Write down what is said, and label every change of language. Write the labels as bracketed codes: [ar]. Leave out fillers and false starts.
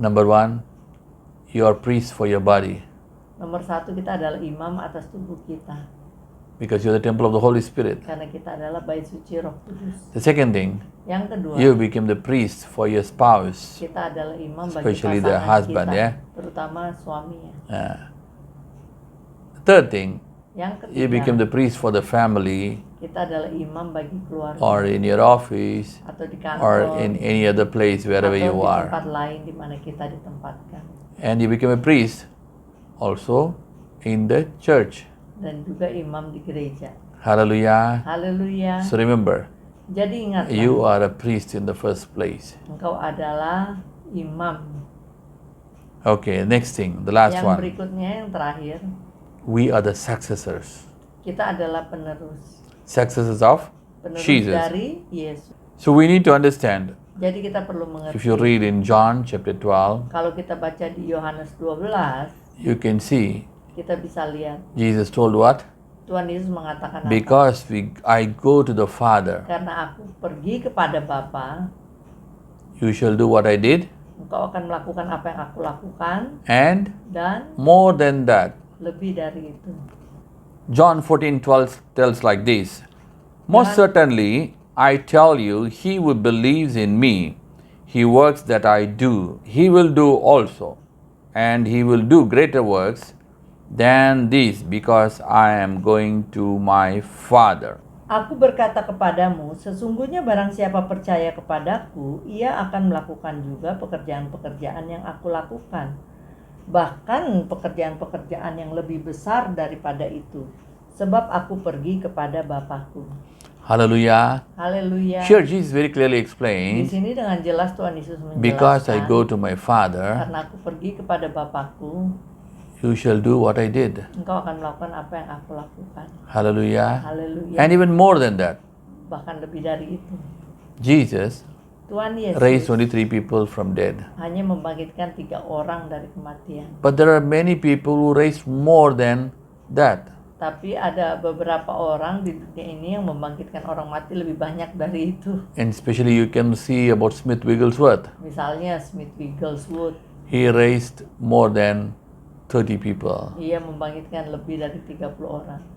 [en] Number one, you are priest for your body [id] Nomor satu, kita adalah imam atas tubuh kita. [en] because you're the temple of the Holy Spirit. [id] Karena kita adalah bait suci Roh Kudus. [en] The second thing, [id] Yang kedua, [en] you became the priest for your spouse. [id] kita adalah imam bagi [en] Especially the [id] pasangan [en] husband, [id] kita, ya. terutama suaminya. [en] The third thing, [id] Yang [en] you became [id] ketiga, [en] the priest for the family [id] kita adalah imam bagi keluarga [en] or in your office [id] atau di kantor [en] or in any other place wherever [id] atau [en] you [id] di [en] are. [id] tempat lain di mana kita ditempatkan. [en] And you became a priest also in the church. [id] Dan juga imam di gereja. [en] Hallelujah. [id] Haleluya. [en] So remember, [id] Jadi ingatlah, [en] you are a priest in the first place. [id] engkau adalah imam. [en] Okay, next thing, the last [id] Yang [en] one. [id] berikutnya, yang terakhir, [en] We are the successors. [id] kita adalah penerus. [en] Successors of [id] Penerus [en] Jesus. [id] dari Yesus. [en] So we need to understand, [id] Jadi kita perlu [en] if you [id] mengerti. [en] read in John chapter 12, [id] Kalau kita baca di Yohanes 12, [en] you can see [id] kita bisa lihat [en] Jesus told what? [id] Tuhan Yesus mengatakan apa? [en] Because I go to the Father, [id] Karena aku pergi kepada Bapa, [en] you shall do what I did, [id] engkau akan melakukan apa yang aku lakukan, [en] and [id] dan [en] more than that. [id] lebih dari itu. [en] John 14:12 tells like this, Most certainly I tell you, he who believes in me, he works that I do, he will do also, and he will do greater works than these, because I am going to my Father. [id] Aku berkata kepadamu, sesungguhnya barang siapa percaya kepadaku, ia akan melakukan juga pekerjaan-pekerjaan yang aku lakukan. Bahkan pekerjaan-pekerjaan yang lebih besar daripada itu. Sebab aku pergi kepada Bapakku. [en] Hallelujah. [id] Haleluya. [en] Here Jesus very clearly [id] Di [en] explains, [id] sini dengan jelas Tuhan Yesus menjelaskan, [en] because I go to my Father, [id] karena aku pergi kepada Bapakku, [en] you shall do what I did. [id] engkau akan melakukan apa yang aku lakukan. [en] Hallelujah. [id] Haleluya. [en] And even more than that, [id] Bahkan lebih dari itu. [en] Jesus [id] Tuhan Yesus [en] raised only 3 people from dead. [id] hanya membangkitkan 3 orang dari kematian. [en] But there are many people who raised more than that. [id] Tapi ada beberapa orang di dunia ini yang membangkitkan orang mati lebih banyak dari itu. [en] And especially you can see about Smith Wigglesworth. [id] Misalnya Smith Wigglesworth, [en] He raised more than 30 people. [id] ia membangkitkan lebih dari 30 orang.